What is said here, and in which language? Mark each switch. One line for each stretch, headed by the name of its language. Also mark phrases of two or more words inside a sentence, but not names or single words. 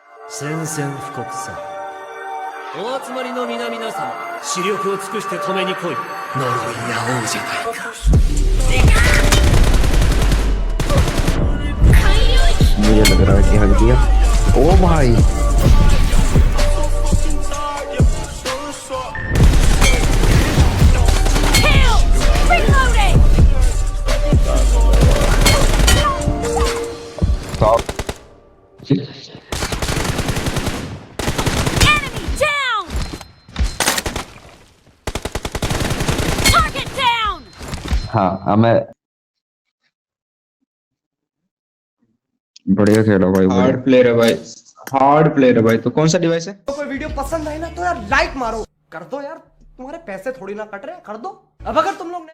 Japanese: 宣戦布告さ。お集まりの皆々様、視力を尽くして止めに来い。呪いや王じゃないか。
Hindi: मुझे लग रहा है कि हक दिया। ओ भाई stop.
English: Enemy down! Target down!
Hindi: हाँ मैं बढ़िया खेला भाई।
English: hard player
Hindi: है भाई,
English: hard player
Hindi: है भाई। तो कौन सा डिवाइस है? तो कोई वीडियो पसंद आए ना तो यार लाइक मारो, कर दो यार, तुम्हारे पैसे थोड़ी ना कट रहे हैं, कर दो। अब अगर तुम लोग